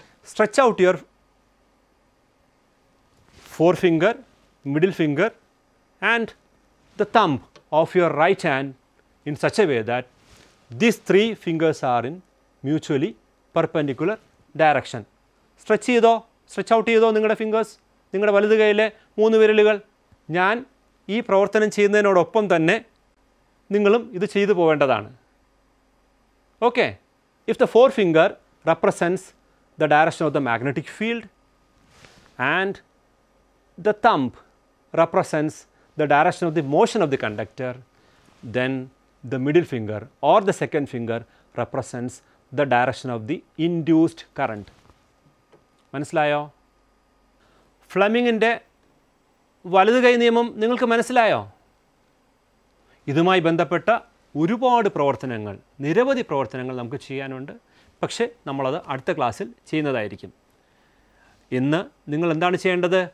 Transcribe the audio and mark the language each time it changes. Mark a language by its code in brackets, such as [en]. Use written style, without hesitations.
[en] Stretch out your forefinger, middle finger and the thumb of your right hand in such a way that these three fingers are in mutually perpendicular direction. [ml] Stretch out ചെയ്തോ നിങ്ങളുടെ fingers, നിങ്ങളുടെ വലത് കൈയിലെ 3 വിരലുകൾ. ഞാൻ ഈ പ്രവർത്തനം ചെയ്യുന്നതിനോടൊപ്പം തന്നെ നിങ്ങളും ഇത് ചെയ്തു പോവേണ്ടതാണ്. Okay. [en] If the forefinger represents the direction of the magnetic field and the thumb represents the direction of the motion of the conductor, then the middle finger or the second finger represents the direction of the induced current. [ml] മനസ്സിലായോ? ഫ്ലെമിങ്ങിൻ്റെ വലത് കൈ നിയമം നിങ്ങൾക്ക് മനസ്സിലായോ? ഇതുമായി ബന്ധപ്പെട്ട ഒരുപാട് പ്രവർത്തനങ്ങൾ, നിരവധി പ്രവർത്തനങ്ങൾ നമുക്ക് ചെയ്യാനുണ്ട്. പക്ഷേ നമ്മളത് അടുത്ത ക്ലാസ്സിൽ ചെയ്യുന്നതായിരിക്കും. ഇന്ന് നിങ്ങൾ എന്താണ് ചെയ്യേണ്ടത്?